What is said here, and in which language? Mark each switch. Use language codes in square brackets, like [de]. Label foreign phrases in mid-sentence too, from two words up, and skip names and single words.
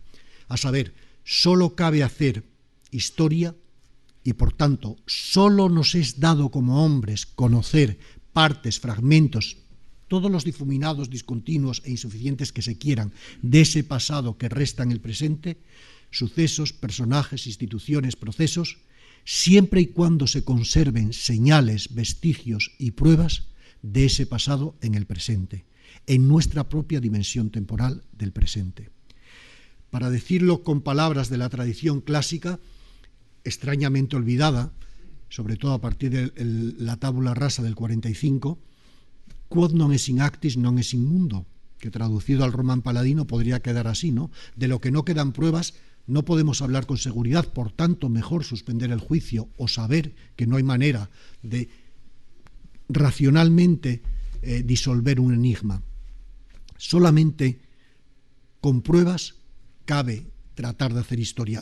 [es] A saber, solo cabe hacer historia y, por tanto, solo nos es dado como hombres conocer partes, fragmentos, todos los difuminados, discontinuos e insuficientes que se quieran de ese pasado que resta en el presente, sucesos, personajes, instituciones, procesos, siempre y cuando se conserven señales, vestigios y pruebas de ese pasado en el presente, en nuestra propia dimensión temporal del presente. Para decirlo con palabras de la tradición clásica, extrañamente olvidada, sobre todo a partir de la [la] tabula rasa [es] del 45, [la] quod non es in actis non es in mundo, [es] que traducido al román paladino podría quedar así, ¿no? De lo que no quedan pruebas no podemos hablar con seguridad, por tanto mejor suspender el juicio o saber que no hay manera de racionalmente disolver un enigma. Solamente con pruebas cabe tratar de hacer historia.